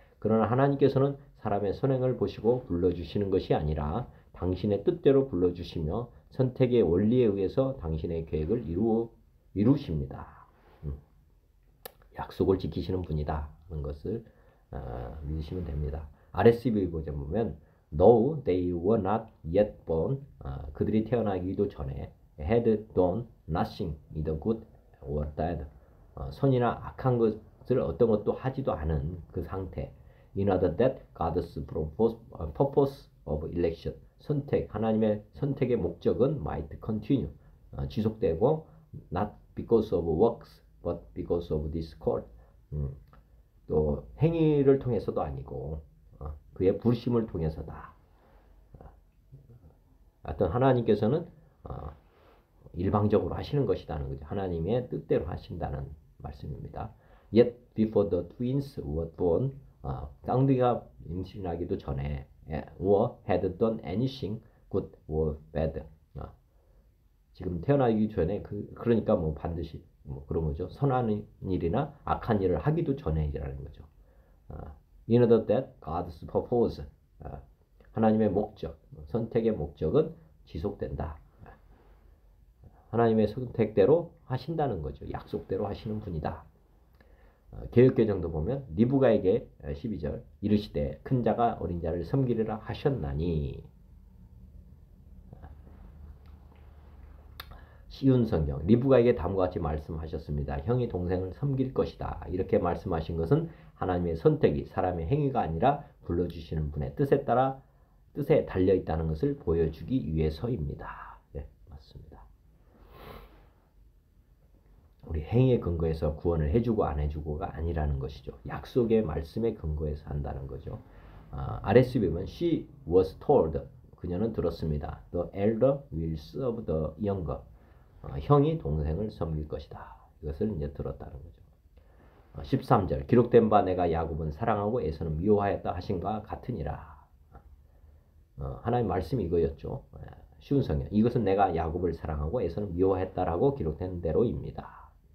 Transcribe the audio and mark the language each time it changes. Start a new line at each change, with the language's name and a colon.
Korean: 그러나 하나님께서는 사람의 선행을 보시고 불러주시는 것이 아니라 당신의 뜻대로 불러주시며 선택의 원리에 의해서 당신의 계획을 이루십니다. 약속을 지키시는 분이다 하는 것을 믿으시면 됩니다. RSV 버전 보면
English: Though they were not yet born
Korean: 그들이 태어나기도 전에
English: had done nothing either good or bad
Korean: 선이나 악한 것을 어떤 것도 하지도 않은 그 상태
English: in order that God's purpose of election
Korean: 하나님의 선택의 목적은
English: might continue
Korean: 지속되고
English: not because of works but because of this call
Korean: 또 행위를 통해서도 아니고 그의 부르심을 통해서다. 하여튼 하나님께서는 일방적으로 하시는 것이라는 거죠. 하나님의 뜻대로 하신다는 말씀입니다.
English: Yet before the twins were born,
Korean: 쌍둥이가 임신하기도 전에
English: or had done anything good or bad.
Korean: 지금 태어나기 전에 그러니까 뭐 반드시 뭐 그런 거죠. 선한 일이나 악한 일을 하기도 전에라는 거죠.
English: in order that God's purpose,
Korean: 하나님의 목적, 선택의 목적은 지속된다. 하나님의 선택대로 하신다는 거죠. 약속대로 하시는 분이다. 개역개정도 보면 리브가에게 12절 이르시되 큰 자가 어린 자를 섬기리라 하셨나니. 쉬운 성경 리브가에게 다음과 같이 말씀하셨습니다. 형이 동생을 섬길 것이다. 이렇게 말씀하신 것은 하나님의 선택이 사람의 행위가 아니라 불러주시는 분의 뜻에 따라 뜻에 달려 있다는 것을 보여주기 위해서입니다. 네, 맞습니다. 우리 행위의 근거에서 구원을 해주고 안 해주고가 아니라는 것이죠. 약속의 말씀의 근거에서 한다는 거죠. RSV 보면
English: she was told,
Korean: 그녀는 들었습니다.
English: The elder will serve the younger.
Korean: 형이 동생을 섬길 것이다. 이것을 이제 들었다는 거죠. 13절 기록된 바 내가 야곱은 사랑하고 에서는 미워하였다 하신과 같으니라. 하나님 말씀이 이거였죠. 쉬운 성경 이것은 내가 야곱을 사랑하고 에서는 미워했다라고 기록된 대로입니다.